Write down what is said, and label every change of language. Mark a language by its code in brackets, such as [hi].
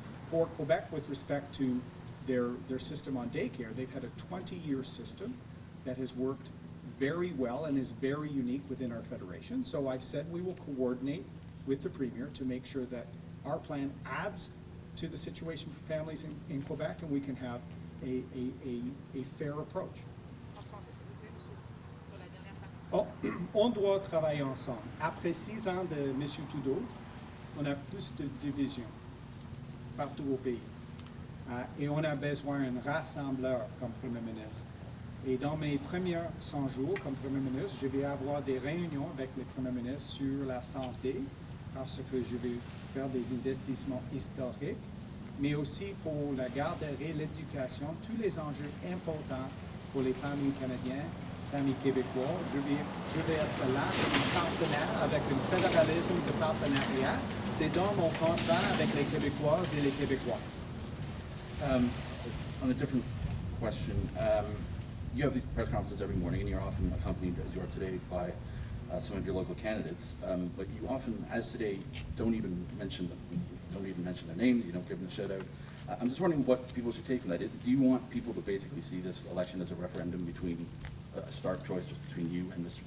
[en] For Quebec, with respect to their system on daycare, they've had a 20-year system that has worked very well and is very unique within our federation. So I've said we will coordinate with the Premier to make sure that our plan adds to the situation for families in Quebec and we can have a fair approach. [fr] Oh, on doit travailler ensemble. Après 6 ans de M. Trudeau, on a plus de divisions partout au pays. Et on a besoin d'un rassembleur comme Premier ministre. Et dans mes premiers 100 jours comme Premier ministre, je vais avoir des réunions avec le Premier ministre sur la santé, parce que je vais faire des investissements historiques, mais aussi pour la garderie, l'éducation, tous les enjeux importants pour les familles canadiennes, familles québécoises. Je vais être là comme un partenaire avec un fédéralisme de partenariat. C'est dans mon contrat avec les Québécoises et les Québécois. [en] On a different question, you have these press conferences every morning and you're often accompanied, as you are today, by some of your local candidates, but you often, as today, don't even mention their names, you don't give them a shout out. I'm just wondering what people should take from that. Do you want people to basically see this election as a referendum between a stark choice between you and Mr.